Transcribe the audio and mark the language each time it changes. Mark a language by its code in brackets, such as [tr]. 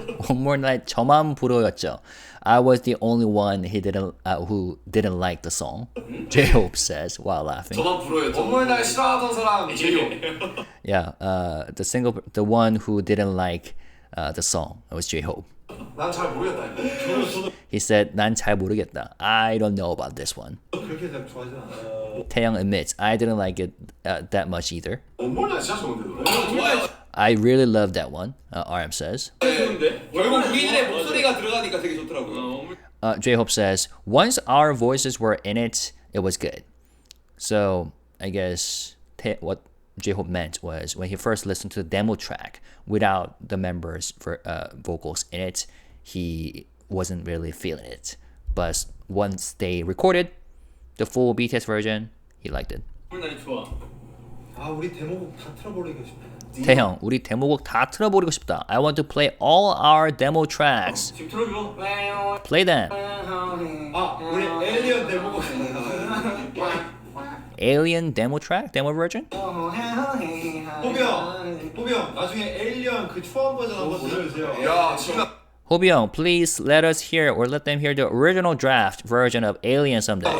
[en] One more night, [ko] 저만 불어였죠. [en] I was the only one who didn't like the song. J-Hope says while laughing. [ko] 저만 불러였죠. 원몰 날 싫어하던 사람 제이홉. [en] Yeah, the one who didn't like the song was J-Hope. [ko] 난 잘 모르겠다. 이거. [en] He said, [ko] 난 잘 모르겠다. [en] I don't know about this one. [ko] 그렇게 잘 좋아하지 않아. [en] Taeyong admits, I didn't like it that much either. [ko] 원몰 날 진짜 좋은데 노래. 좋아요. [en] I really love that one, RM says. [ko] 결국 우리들의 목소리가 들어가니까 되게 좋더라고요. [en] J-Hope says, once our voices were in it, it was good. So, I guess what J-Hope meant was when he first listened to the demo track without the members' vocals in it, he wasn't really feeling it. But once they recorded the full BTS version, he liked it. [ko] 원몰 나이 좋아 아 우리 데모곡 다 틀어버리고 싶다. 태형, 우리 데모곡 다 틀어버리고 싶다. [en] I want to play all our demo tracks. [ko] 지금 틀어줘 [en] Play them. [ko] 아 우리 에일리언 데모곡. [en] Alien demo track, demo version? [ko] 호비 형 나중에 에일리언 그 초안 버전 한번 들려주세요. 야 지금 [en] Hobi Young, please let us hear or let them hear the original draft version of Alien someday.